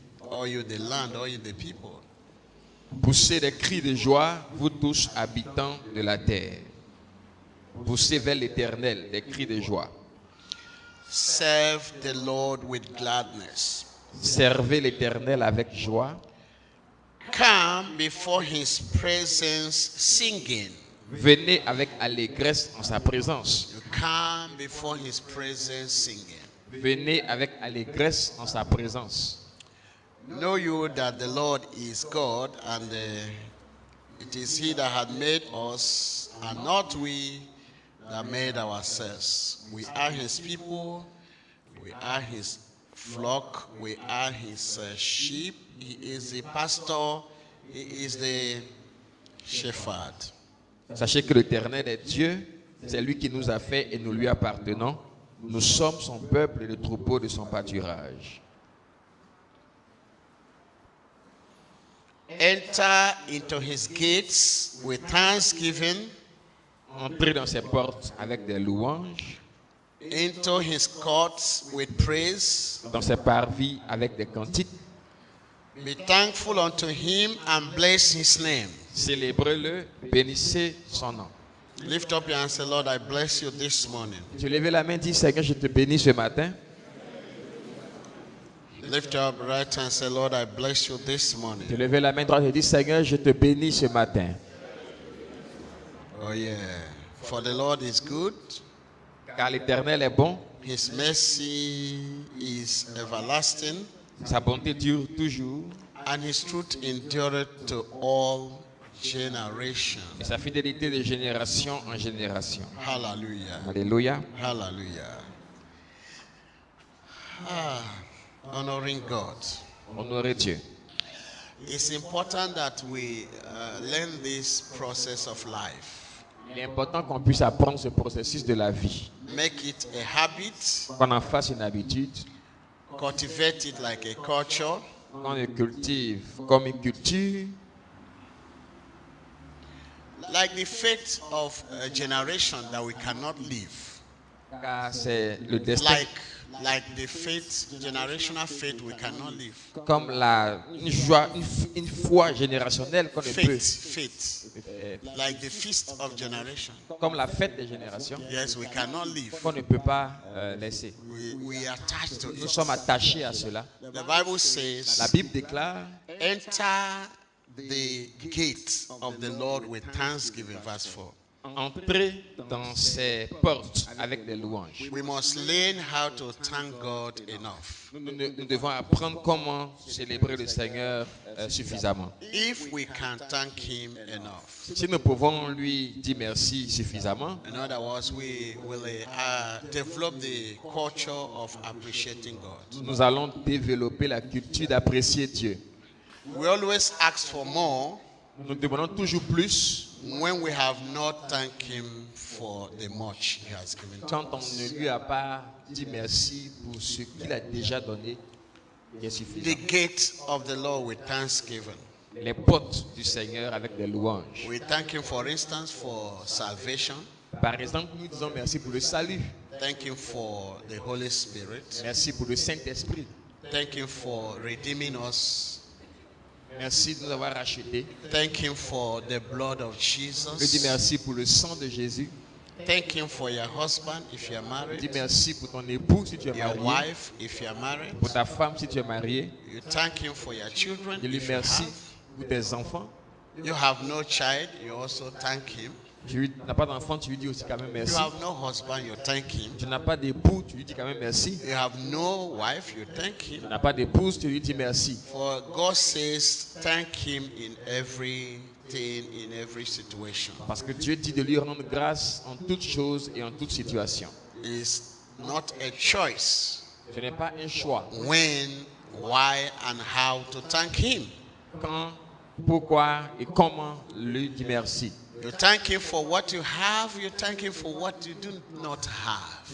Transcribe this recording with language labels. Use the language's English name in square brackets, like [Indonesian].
[English] All you the land, all you the people. [French] Poussez des cris de joie, vous tous habitants de la terre. Poussez vers l'Éternel des cris de joie. [English] Serve the Lord with gladness. [French] Servez l'Éternel avec joie. [English] Come before his presence singing. [French] Venez avec allégresse en sa présence. [English] You come before his presence singing. [French] Venez avec allégresse en sa présence. [English] Know you that the Lord is God, and it is He that hath made us, and not we that made ourselves. We are His people, we are His flock, we are His sheep. He is the pastor, He is the shepherd. [French] Sachez que l'Éternel est Dieu, c'est lui qui nous a fait et nous lui appartenons. Nous sommes son peuple et le troupeau de son pâturage. [English] Enter into His gates with thanksgiving, [French] Entrez dans ses portes avec des louanges, [English] into His courts with praise. [French] dans ses parvis avec des cantiques. [English] Be thankful unto Him and bless His name. [French] Célébrez-le, bénissez son nom. [English] Lift up your hand and say, Lord, I bless you this morning. [French] Tu lèves la main, dis Seigneur, je te bénis ce matin. [English] Lift up your right hand and say, Lord, I bless you this [French] Tu [English] morning. [French] lèves la main droite et dis Seigneur, je te bénis ce matin. [English] Oh yeah. For the Lord is good. [French] Car l'Éternel est bon, [English] His mercy is everlasting, [French] sa bonté dure toujours [English] and His truth endureth to all generations. [French] et sa fidélité de génération en génération. [English] Hallelujah. [French] Alléluia. [English] Hallelujah. Honoring God. [French] Honorez Dieu. [English] It's important that we learn this process of life. [French] Il est important qu'on puisse apprendre ce processus de la vie, [English] Make it a habit, [French] qu'on en fasse une habitude, [English] cultivate it like a culture, [French] qu'on le cultive comme une culture, [English] like the fate of a generation that we cannot live. [French] car c'est le destin, [English] Like the fate, generational fate we cannot live. [French] comme une joie, une foi générationnelle qu'on ne peut, [English] Fate. Like the feast of generation. [French] comme la fête des générations, [English] Yes, we cannot live. [French] qu'on ne peut pas laisser. [English] We are attached to [French] Nous [English] it. [French] sommes attachés à cela. [English] The Bible [French] La [English] says, [French] Bible déclare, [English] enter the gate of the Lord with thanksgiving, verse 4. [French] entrez dans ses portes avec des louanges. [English] We must learn how to thank God enough. [French] Nous devons apprendre comment célébrer le Seigneur suffisamment. [English] If we can thank Him enough. [French] Si nous pouvons lui dire merci suffisamment, [English] In other words, we will develop the culture of appreciating God. [French] nous allons développer la culture d'apprécier Dieu. [English] We always ask for more [French] Nous demandons toujours plus [English] when we have not thanked Him for the much He has given to [French] quand on [English] us. [French] ne lui a pas dit merci pour ce qu'il a déjà donné, qui est [English] The [French] suffisant. [English] gate of the Lord with thanksgiving. [French] Les portes du Seigneur avec des louanges. [English] We thank Him, for instance, for salvation. [French] Par exemple, nous disons merci pour le salut, [English] Thank Him for the Holy Spirit. [French] merci pour le Saint-Esprit, [English] Thank Him for redeeming us. [French] merci de nous avoir rachetés. [English] Thank Him for the blood of [French] Je dis [English] Jesus. [French] merci pour le sang de Jésus. [English] Thank Him for your husband if you're [French] Je dis [English] married, [French] merci pour ton époux si tu es [English] your [French] marié, [English] wife if you're married. [French] pour ta femme si tu es marié. [English] You thank Him for your children [French] Je lui [English] if you [French] merci [English] have. [French] pour tes enfants. [English] You have no child, you also thank Him. [French] Tu n'as pas d'enfant, tu lui dis aussi quand même [English] You [French] merci. [English] have no husband, you thank Him. [French] Tu n'as pas d'époux, tu lui dis quand même merci. [English] You have no wife, you thank [French] Tu [English] Him. [French] n'as pas d'épouse, tu lui dis merci. [English] For God says, thank Him in everything, in every situation. [French] Parce que Dieu dit de lui rendre grâce en toutes choses et en toutes situations. [English] It's not a choice [French] Ce n'est pas un choix. [English] when, why, and how to thank Him. [French] Quand, pourquoi et comment lui dire merci. [English] You thank Him for what you have, you thank Him for what you do not have.